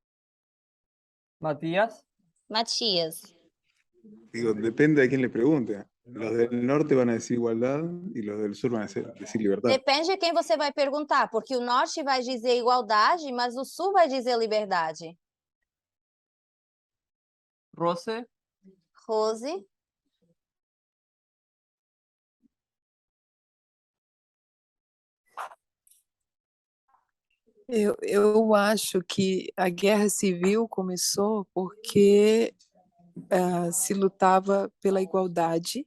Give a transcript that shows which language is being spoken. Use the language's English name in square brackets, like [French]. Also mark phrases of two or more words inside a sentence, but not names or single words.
[Spanish] Matías. Matias. Digo, depende de quién le pregunte. Los del norte van a decir igualdad y los del sur van a decir libertad. [Portuguese] Depende de quem você vai perguntar, porque o norte vai dizer igualdade, mas o sul vai dizer liberdade. Rose, Rose, Eu acho que a guerra civil começou porque se lutava pela igualdade